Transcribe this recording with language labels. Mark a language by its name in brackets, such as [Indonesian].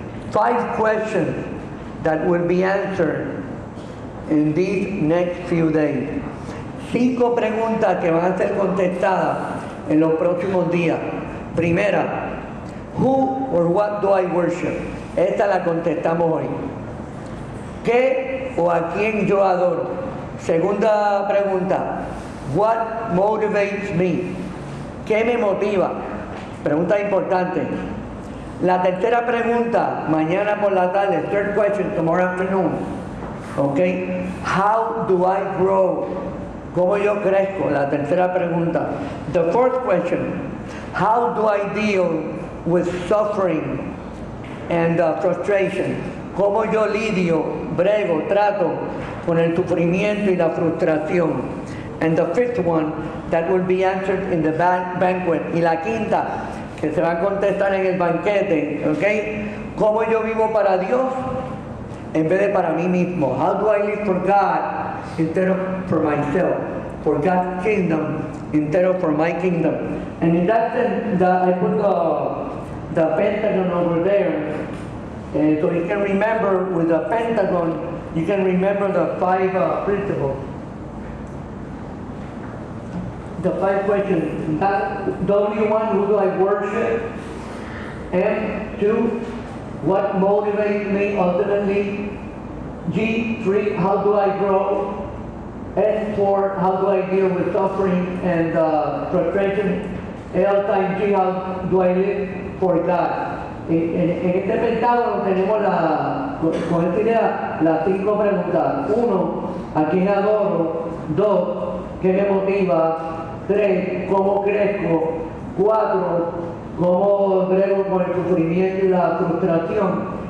[English] 5 questions that will be answered in these next few days. [Spanish] 5 preguntas que van a ser contestadas en los próximos días. [English] Primera, who or what do I worship? [Spanish] Esta la contestamos hoy. ¿Qué o a quién yo adoro? Segunda pregunta, [English] what motivates me? [Spanish] ¿Qué me motiva? Pregunta importante. La tercera pregunta, mañana por la tarde, [English] third question, tomorrow afternoon. Okay, how do I grow? [Spanish] ¿Cómo yo crezco? La tercera pregunta. [English] The fourth question, how do I deal with suffering and frustration? [Spanish] ¿Cómo yo lidio, brego, trato con el sufrimiento y la frustración? [English] And the fifth one, that will be answered in the banquet. [Spanish] Y la quinta, que se va a contestar en el banquete, ¿ok? ¿Cómo yo vivo para Dios en vez de para mí mismo? [English] How do I live for God instead of for myself? For God's kingdom instead of for my kingdom. And in that sense, I put the pentagon over there. So you can remember with the pentagon, you can remember the 5 principles. The 5 questions. W1, who do I worship? M2, what motivates me ultimately? G3, how do I grow? S4, how do I deal with suffering and frustration? L times G, how do I live for God? [Spanish] En este pentágono tenemos con esta idea las 5 preguntas. 1, ¿a quién adoro? 2, ¿qué me motiva? 3, ¿cómo crezco? 4, ¿cómo brego con el sufrimiento y la frustración?